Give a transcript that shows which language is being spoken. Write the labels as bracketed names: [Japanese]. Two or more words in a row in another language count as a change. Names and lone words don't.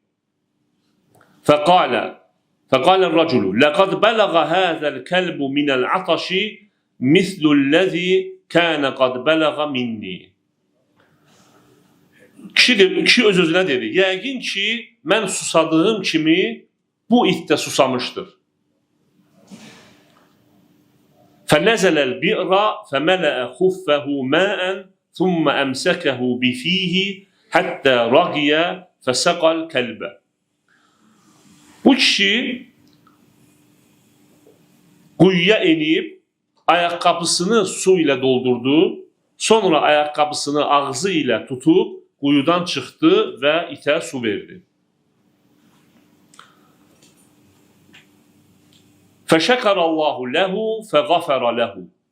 [Arabic] فقال الرجل لقد بلغ هذا الكلب من العطش مثل الذي كان قد بلغ مني. [Azerbaijani] Kişi öz-özünə dedi. Yəqin ki, mən susadığım kimi bu it də susamışdır. [Arabic] فَنَزَلَ الْبِئْرَ فَمَلَأَ خُفَّهُ مَاءً ثُمَّ أَمْسَكَهُ بِفِيهِ حَتَّى رَغِيَ فَسَقَى الْكَلْبَ. [Azerbaijani] Bu kişi quyuya enib ayaqqabısını su ilə doldurdu, sonra ayaqqabısını ağzı ilə tutub quyudan çıxdı və itə su verdi. [Arabic] فشكر الله له فغفر له.